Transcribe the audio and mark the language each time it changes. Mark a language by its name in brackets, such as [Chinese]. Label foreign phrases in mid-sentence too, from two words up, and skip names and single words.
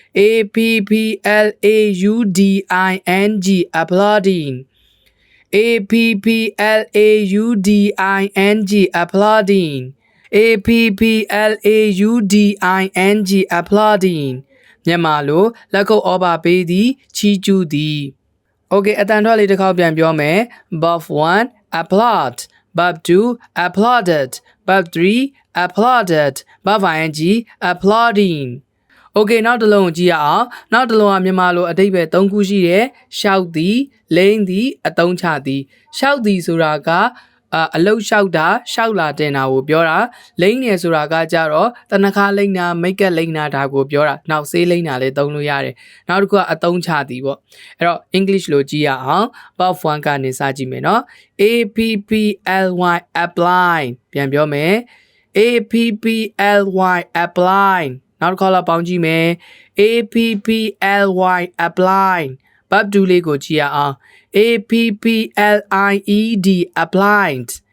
[English] APPLAUDING applauding APPLAUDING applauding APPLAUDING applauding [Burmese] မြန်မာလိုလက်ခုပ်ဩဘာပေးသည်ချီးကျူးသည် Okay အတန်ထွက်လေးတစ်ခေါက်ပြန်ပြောမယ် [English] Verb 1 applaud Verb 2 applauded Verb 3 applauded Verb ing applauding Okay [Burmese] နောက်တစ်လုံးကိုကြည့်ရအောင်နောက်တစ်လုံးကမြန်မာလိုအဓိပ္ပာယ်၃ခုရှိတယ်ရှောက်သည်လိမ့်သည်အသုံးချသည်ရှောက် သည်ဆိုတာကအလုတ်လျှောက်တာရှောက်လာတင်တာကိုပြောတာလိမ့်နေဆိုတာကကြတော့ တနခါလိမ့်တာမိတ်ကက်လိမ့်တာဒါကိုပြောတာနောက်ဆေးလိမ့်တာလည်းသုံးလို့ရတယ်နောက်တစ်ခုကအသုံးချသည်ပေါ့အဲ့တော့ English လိုကြည့်ရအောင် Verb 1ကနေစကြည့်မယ်နော် [English] APPLY apply [Burmese] ပြန်ပြောမယ် [English] APPLY apply [Burmese] နောက်တစ်ခါလောက်ပေါင်းကြည့်မယ် [English] APPLY apply [Burmese] Verb 2 လေးကိုကြည့်ရအောင် [English] APPLIED applied